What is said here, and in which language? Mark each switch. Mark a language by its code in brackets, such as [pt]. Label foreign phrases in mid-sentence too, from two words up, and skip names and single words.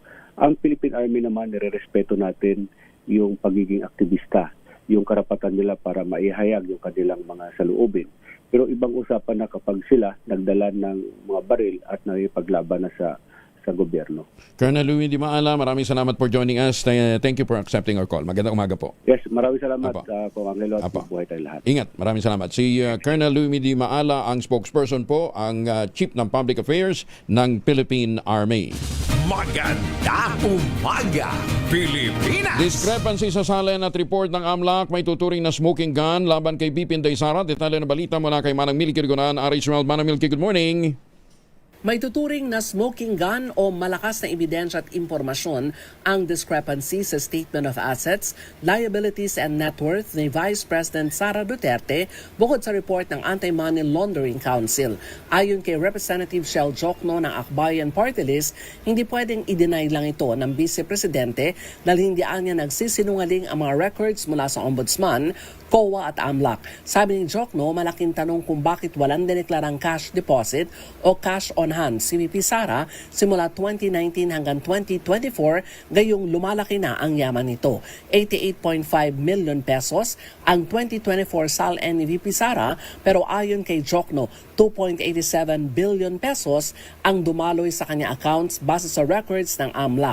[tl] Ang Philippine Army naman, nirerespeto natin yung pagiging aktivista, yung karapatan nila para maihayag yung kanilang mga saloobin. Pero ibang usapan na kapag sila nagdala ng mga baril at nakipaglaban na sa gobyerno. Colonel Louie Di Maala, maraming salamat [en] for joining us. Thank you for accepting our call. [tl] Magandang umaga po. Yes, maraming salamat Kong Angelo at buhay tayo lahat. Ingat, maraming salamat. Si Colonel Louie Di Maala, ang spokesperson po, ang Chief ng Public Affairs ng Philippine Army. Maganda umaga, Pilipinas! Discrepancy sa salen at report ng AMLAC, may tuturing na [en] smoking gun [tl] laban kay BP Inday Sara. Detalye na balita mula kay Manang Milky Rigonan, RH12. Manang Milky, [en] good morning. [tl] May tuturing na [en] smoking gun [tl] o malakas na ebidensya at impormasyon ang discrepancy sa Statement of Assets, Liabilities and Net Worth ni Vice President Sara Duterte bukod sa report ng Anti-Money Laundering Council. Ayon kay Representative Shell Jokno ng Akbayan Party List, hindi pwedeng i-deny lang ito ng Vice Presidente dahil hindi niya nagsisinungaling ang mga records mula sa Ombudsman, COA at AMLAC. Sabi ni Jokno, malaking tanong kung bakit walang dineklarang [en] cash deposit [tl] o [en] cash on hand [tl] si VP Sara simula 2019 hanggang 2024, gayong lumalaki na ang yaman nito. 88.5 million pesos ang 2024 SALN ni VP Sara, pero ayon kay Jokno, 2.87 billion pesos ang dumaloy sa kanya accounts base sa records ng AMLAC.